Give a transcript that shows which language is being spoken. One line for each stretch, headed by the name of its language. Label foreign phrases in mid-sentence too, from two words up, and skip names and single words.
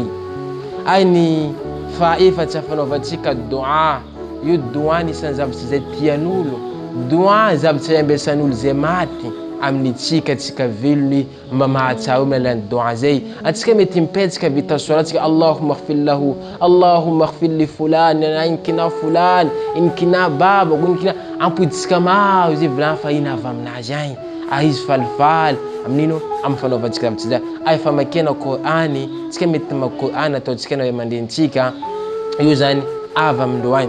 Malagasy: Ay ny faefatsy fanaovantsika dua. Io dua nisan'ny zavatra zay tian'olo, dua zavatra ambesan'olo zay maty amin'ny tsika velony mba mahatsara amin'ny alalan'ny dua zay. Atsika mety mipetsika vita sola atsika
Arabic: اللهم اغفر له، اللهم اغفر لفلان,
Malagasy: inkina fulan, inkina baba, inkina ampoditsika maro izy volana fa ina avy aminazy agny, izy falifaly amin'ino amin'ny fanaovantsika zavatra zay. Ay famakena Korany, tsika mety mamaky Korany ataotsika na mandentsika, io zany avy amin'loagny.